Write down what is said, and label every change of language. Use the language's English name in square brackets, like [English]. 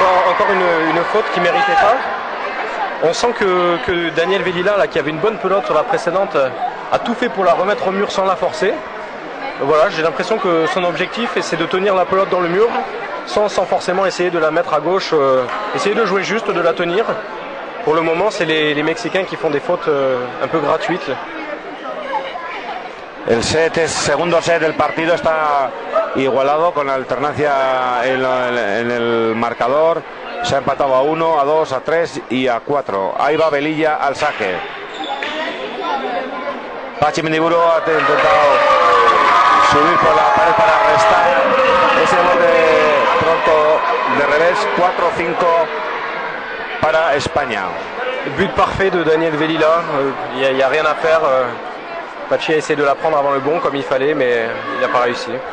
[French] Encore une faute qui ne méritait pas. On sent que Daniel Velilla, là, qui avait une bonne pelote sur la précédente, a tout fait pour la remettre au mur sans la forcer. Voilà, j'ai l'impression que son objectif c'est de tenir la pelote dans le mur sans forcément essayer de la mettre à gauche, essayer de jouer juste, de la tenir. Pour le moment, c'est les Mexicains qui font des fautes un peu gratuites. [Spanish] El segundo set del partido está igualado con alternancia en el marcador. Se ha empatado a 1, a 2, a 3 y a 4. Ahí va Velilla al saque. Pachi Mendiburu ha intentado subir por la pared para restar ese bote pronto de revés. 4-5 para España. [French] But parfait de Daniel Velilla, il n'y a rien à faire. Pachi a essayé de la prendre avant le bon comme il fallait, mais il n'a pas réussi.